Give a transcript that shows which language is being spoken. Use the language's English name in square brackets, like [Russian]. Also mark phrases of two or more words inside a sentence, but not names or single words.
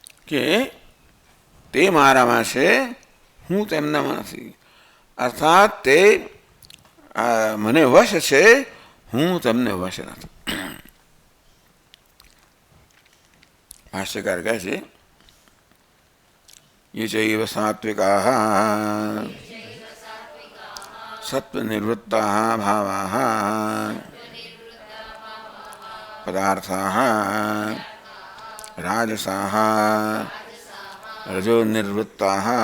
[Gujarati] કે તે મારામાં છે, હું તેમનામાં નથી. અર્થાત તે મને વશ છે, હું તમને વશ નથી. ભાષ્યકાર કહે છે [Sanskrit] ये चैव सात्विकाः सत्वनिवृत्ताः भावाः पदार्थाः राजसाः रजोनिवृत्ताः